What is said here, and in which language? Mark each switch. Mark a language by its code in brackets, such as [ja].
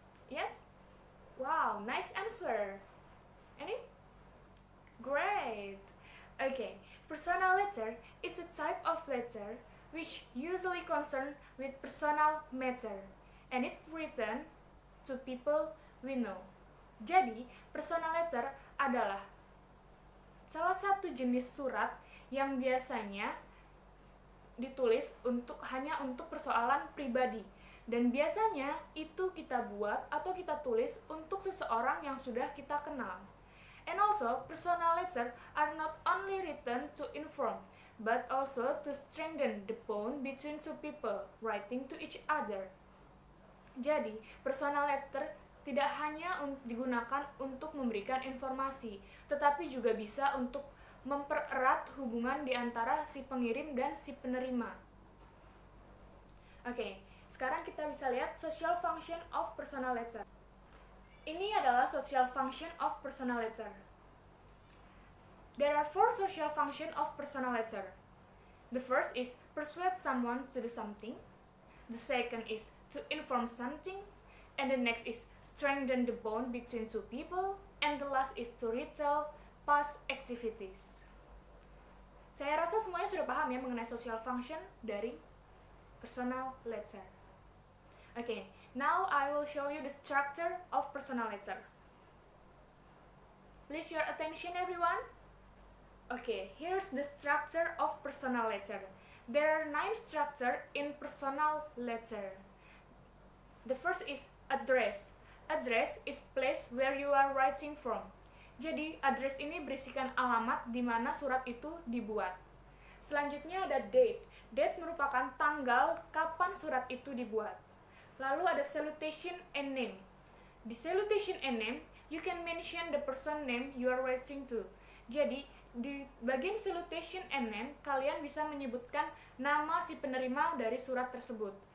[en] Yes? Wow, nice answer. Any? Great. Okay, personal letter is a type of letter which usually concern with personal matter and it written to people we know. [id] Jadi, personal letter adalah salah satu jenis surat yang biasanya ditulis hanya untuk persoalan pribadi dan biasanya itu kita buat atau kita tulis untuk seseorang yang sudah kita kenal. [en] And also, personal letters are not only written to inform, but also to strengthen the bond between two people writing to each other. [id] Jadi, personal letter tidak hanya digunakan untuk memberikan informasi, tetapi juga bisa untuk mempererat hubungan di antara si pengirim dan si penerima. Oke, sekarang kita bisa lihat social function of personal letter. Ini adalah social function of personal letter. [en] There are 4 social function of personal letter. The first is persuade someone to do something. The second is to inform something. And the next is strengthen the bond between two people. And the last is to retell past activities. [id] Saya rasa semuanya sudah paham ya mengenai social function dari personal letter. [en] Okay, now I will show you the structure of personal letter. Please your attention everyone. Okay, here's the structure of personal letter. There are 9 structures in personal letter. The first is address. Address is place where you are writing from. [id] Jadi, address ini berisikan alamat di mana surat itu dibuat. Selanjutnya ada date. Date merupakan tanggal kapan surat itu dibuat. Lalu ada salutation and name. [en] Di salutation and name, you can mention the person name you are writing to. [id] Jadi, di bagian salutation and name, kalian bisa menyebutkan nama si penerima dari surat tersebut.